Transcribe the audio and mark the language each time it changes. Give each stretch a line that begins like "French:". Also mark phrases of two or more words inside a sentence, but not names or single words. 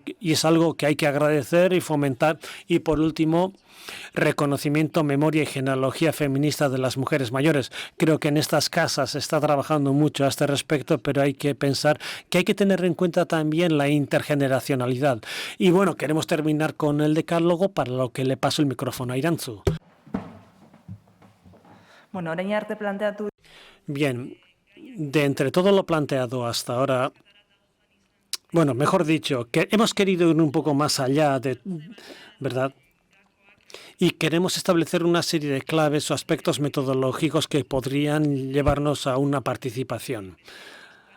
Spanish: Y es algo que hay que agradecer y fomentar. Y por último, reconocimiento, memoria y genealogía feminista de las mujeres mayores. Creo que en estas casas se está trabajando mucho a este respecto, pero hay que pensar que hay que tener en cuenta también la intergeneracionalidad. Y bueno, queremos terminar con el decálogo, para lo que le paso el micrófono a Irantzu.
Basque: Bueno, orain arte planteatu.
Spanish: Bien, de entre todo lo planteado hasta ahora, bueno, mejor dicho, que hemos querido ir un poco más allá de, ¿verdad? Y queremos establecer una serie de claves o aspectos metodológicos que podrían llevarnos a una participación.